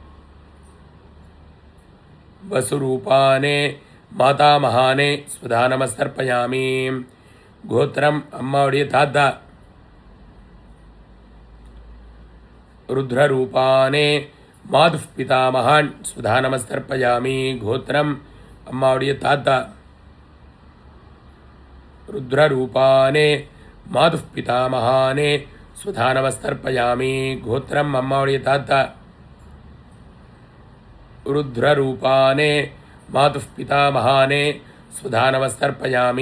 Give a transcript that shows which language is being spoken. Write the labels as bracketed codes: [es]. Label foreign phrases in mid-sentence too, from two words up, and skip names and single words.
[sa] वसुरूपाने मातामहाने स्वधा नमस्तर्पयामि. [ta] கோத்திரம் அம்மாவுடைய தாத்தா. [sa] रुद्ररूपाने मातुः पितामहान् स्वधा नमस्तर्पयामि. [ta] கோத்திரம் அம்மாவுடைய தாத்தா. [sa] रुद्ररूपाने मातुः पितामहाने स्वधा नमस्तर्पयामि. [ta] கோத்திரம் அம்மாவுடைய தாத்தா. [sa] रुद्ररूपाने मातुः पितामहाने स्वधा नमस्तर्पयामि.